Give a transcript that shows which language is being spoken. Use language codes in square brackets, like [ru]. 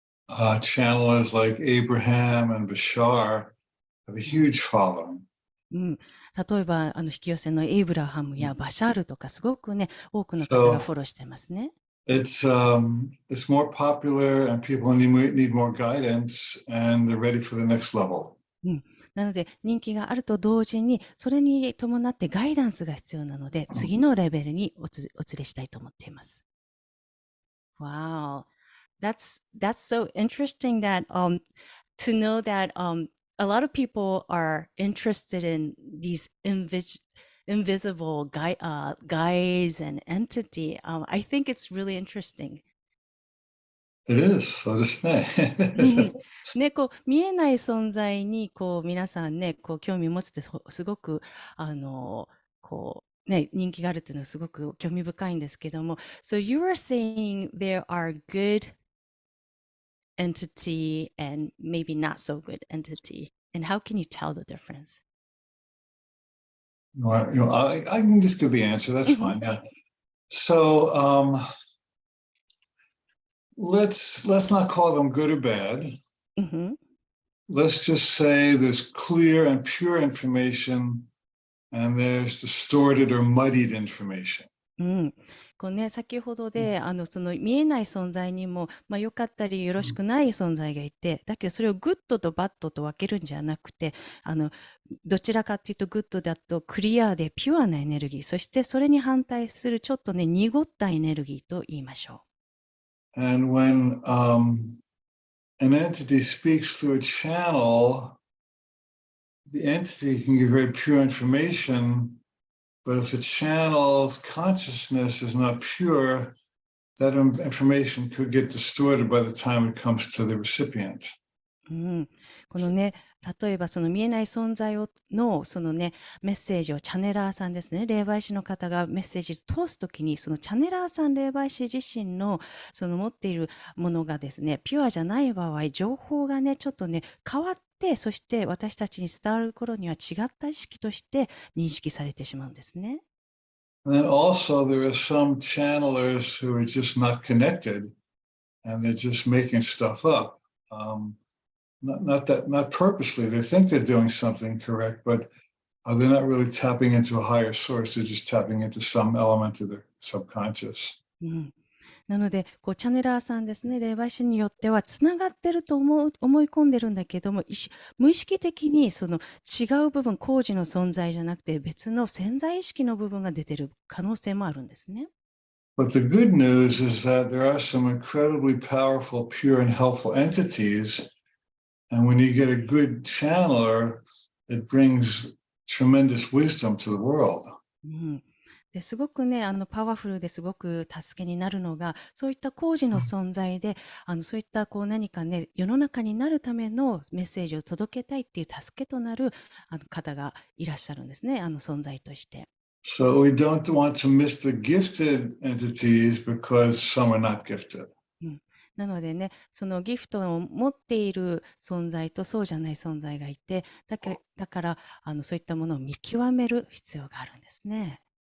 [en] Channelers like Abraham and Bashar have a huge following. [ja] うん、例えば、引き寄せのエイブラハムやバシャールとか、すごくね、多くの方がフォローしてますね。 [en] It's more popular and people need more guidance and they're ready for the next level. [ja] なので、人気があると同時に、それに伴ってガイダンスが必要なので、次のレベルにお連れしたいと思っています。 [en] Wow. That's so interesting that to know that a lot of people are interested in these invisible guides and entity. I think it's really interesting. It is, [ja] そうですね。ね、こう見えない存在にこう皆さんね、こう興味を持つってすごくこうね、人気があるっていうのはすごく興味深いんですけども、 [en] So you are saying there are good entity and maybe not so good entity, and how can you tell the difference? I can just give the answer. That's fine. Yeah. So let's not call them good or bad. Let's just say there's clear and pure information and there's distorted or muddied information. [ja] こうね、先ほどでその見えない存在にも、良かったりよろしくない存在がいて、だけどそれをグッドとバッドと分けるんじゃなくて、どちらかというとグッドだとクリアでピュアなエネルギー、そしてそれに反対するちょっとね、濁ったエネルギーと言いましょう。 [en] And when an entity speaks through a channel, the entity can give very pure information, but if the channel's consciousness is not pure, that information could get distorted by the time it comes to the recipient. [ja] このね、例えばその見えない存在のそのね、メッセージをチャネラーさんですね、霊媒師の方がメッセージを通すときに、そのチャネラーさん霊媒師自身のその持っているものがですね、ピュアじゃない場合、情報がね、ちょっとね、変わって、そして私たちに伝わる頃には違った意識として認識されてしまうんですね。 [en] And then also there are some channelers who are just not connected and they're just making stuff up. Not purposely. They think they're doing something correct, but they're not really tapping into a higher source. They're just tapping into some element of their subconscious. [ja] なので、こうチャネラーさんですね、霊媒師によってはつながってると思い込んでるんだけども、無意識的にその違う部分、工事の存在じゃなくて別の潜在意識の部分が出てる可能性もあるんですね。 [en] But the good news is that there are some incredibly powerful, pure and helpful entities. And when you get a good channeler, it brings tremendous wisdom to the world. [ja] ですごくね、パワフルですごく助けになるのが、そういった工事の存在で、そういったこう何かね、世の中になるためのメッセージを届けたいっていう助けとなる方がいらっしゃるんですね、存在として。 [en] So we don't want to miss the gifted entities because some are not gifted. [ja] なのでね、そのギフトを持っている存在とそうじゃない存在がいて、だからそういったものを見極める必要があるんですね。